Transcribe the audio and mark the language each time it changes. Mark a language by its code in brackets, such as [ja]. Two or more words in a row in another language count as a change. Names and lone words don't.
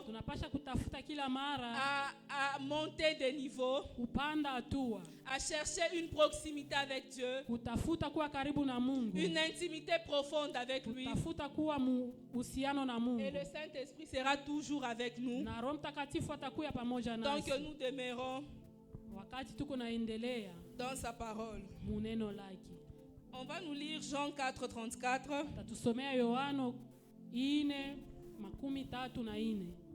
[sw] Tunapasha kutafuta kila mara [fr] à monter des niveaux, [sw] kupanda hatua, [fr] à chercher une proximité avec Dieu, [sw] kutafuta kuwa karibu na Mungu, [fr] une intimité profonde avec lui. [sw] kutafuta kuwa uhusiano na [fr] Et [sw] Mungu. [fr] le Saint-Esprit sera toujours avec nous. [sw] Na Roho Mtakatifu atakuya pamoja [fr] Tant [sw] nasi [fr] que nous demeurons [sw] wakati tuko naendelea [fr] dans sa parole. [sw] muneno lake. [fr] On va nous lire Jean 4:34. [sw] Tatusomea Yohano 4:34.